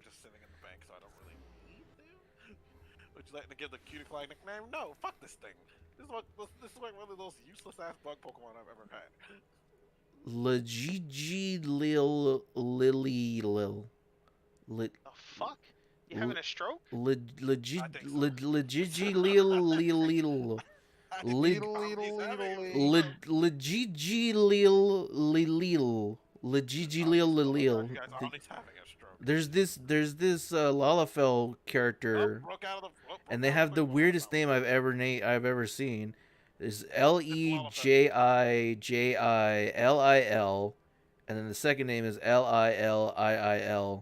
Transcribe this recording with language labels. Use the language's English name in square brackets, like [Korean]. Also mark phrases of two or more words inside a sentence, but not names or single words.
[English] just sitting in the bank, so I don't really need them. Would you like to give the cutie fly nickname? No, fuck this thing. This is like one of those useless ass bug Pokemon I've ever had. Legigi Lil Lily Lil. The fuck? You having a stroke? Legigi I think so. Legigi Lil Lil. Legigi Lil Lil. Legigi Lil Lil. You guys are always having a stroke. There's this Lalafell character, and they have the weirdest name I've ever seen. There's Lejijilil, and then the second name is Liliil.